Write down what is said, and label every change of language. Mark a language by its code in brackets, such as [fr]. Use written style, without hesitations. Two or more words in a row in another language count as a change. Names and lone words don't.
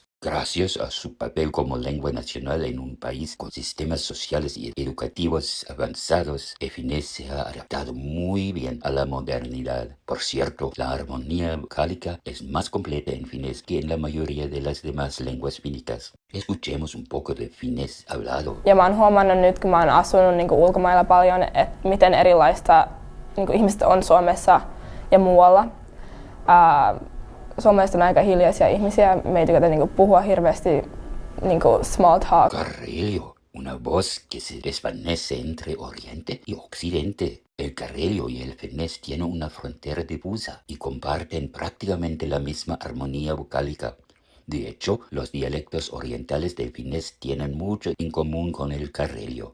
[es] Gracias a su papel como lengua nacional en un país con sistemas sociales y educativos avanzados, el finés se ha adaptado muy bien a la modernidad. Por cierto, la armonía vocálica es más completa en finés que en la mayoría de las demás lenguas fínicas. Escuchemos un poco de finés hablado. [fi] Ja mä oon huomannut nyt, kun mä oon asunut ulkomailla paljon, että miten erilaista ihmiset on Suomessa ja muualla. Suomalaiset on aika hiljaisia ihmisiä. Me ei tykätä puhua hirveästi [en] small talk. [es] Carrelio, una voz que se desvanece entre Oriente y Occidente. El carrelio y el finés tienen una frontera difusa y comparten prácticamente la misma armonía vocálica. De hecho, los dialectos orientales del finés tienen mucho en común con el carrelio.